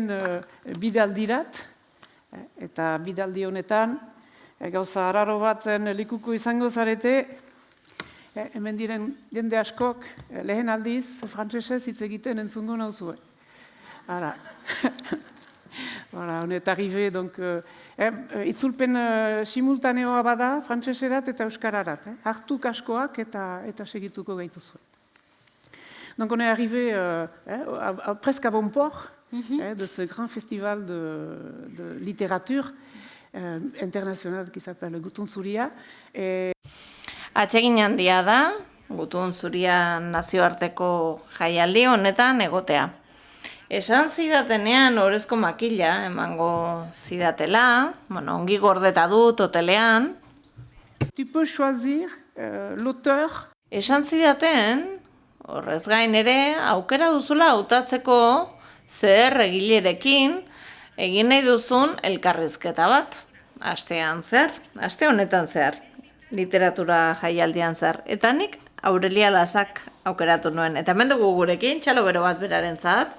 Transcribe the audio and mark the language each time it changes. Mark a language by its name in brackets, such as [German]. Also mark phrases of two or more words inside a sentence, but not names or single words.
[Basque] bidaldirat, eta bidaldi honetan gauza arraro batzen likuko izango zarete, hemen diren jende askok lehen aldiz frantsesez hitz egiten entzungo nauzue. Hala, [French] on est arrivé, donc... [Basque] Itzulpen simultaneoa bada, frantseserat eta euskararat. Hartu kaskoak eta segituko gaituzue. [French] Donc on est arrivé presque à bon port de ce grand festival de littérature international qui s'appelle Gutun Zuria. [Basque] Atsegin handia da, Gutun Zuria nazioarteko jaialdi honetan egotea. Esan zidatenean orezko makila emango zidatela, ongi gordeta dut hotelean. [French] Tu peux choisir l'auteur. [Basque] Esan zidaten, horrez gain ere, aukera duzula hautatzeko zer egilerekin egin nahi duzun elkarrizketa bat. Aste honetan zehar, literatura jaialdian zehar. Eta nik Aurelia Lazak aukeratu nuen. Eta hemen dugu gurekin, txalo bero bat berarentzat.